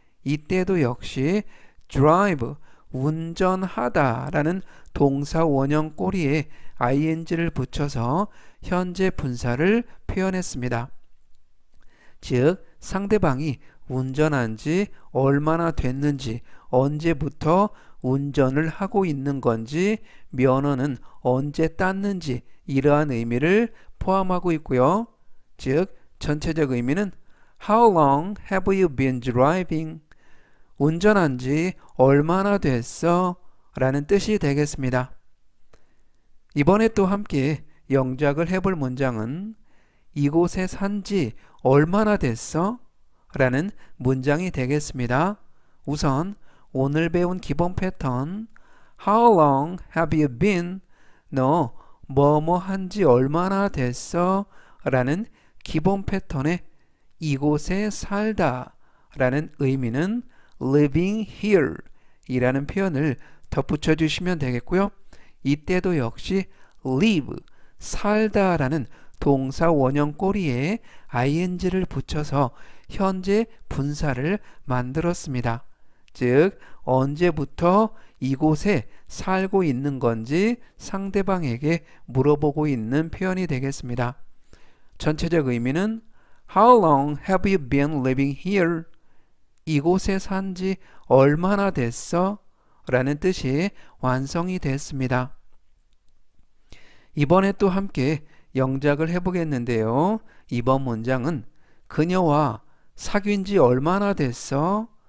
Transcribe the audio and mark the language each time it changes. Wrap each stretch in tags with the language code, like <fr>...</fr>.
<ko>이때도 역시 drive, 운전하다 라는 동사 원형 꼬리에 ing를 붙여서 현재 분사를 표현했습니다. 즉 상대방이 운전한 지 얼마나 됐는지, 언제부터 운전을 하고 있는 건지, 면허는 언제 땄는지 이러한 의미를 포함하고 있고요. 즉 전체적 의미는</ko> <en>How long have you been driving?</en> <ko>운전한 지 얼마나 됐어? 라는 뜻이 되겠습니다. 이번에 또 함께 영작을 해볼 문장은 이곳에 산 지 얼마나 됐어? 라는 문장이 되겠습니다. 우선 오늘 배운 기본 패턴</ko> <en>How long have you been?</en> <ko>너 뭐뭐 한지 얼마나 됐어? 라는 기본 패턴에 이곳에 살다 라는 의미는</ko> <en>living here</en> <ko>이라는 표현을 덧붙여 주시면 되겠고요. 이때도 역시 live, 살다 라는 동사 원형 꼬리에 ing를 붙여서 현재 분사를 만들었습니다. 즉 언제부터 이곳에 살고 있는 건지 상대방에게 물어보고 있는 표현이 되겠습니다. 전체적 의미는</ko> <en>How long have you been living here?</en> <ko>이곳에 산 지 얼마나 됐어? 라는 뜻이 완성이 됐습니다. 이번에 또 함께 영작을 해보겠는데요. 이번 문장은 그녀와 사귄 지 얼마나 됐어?</ko>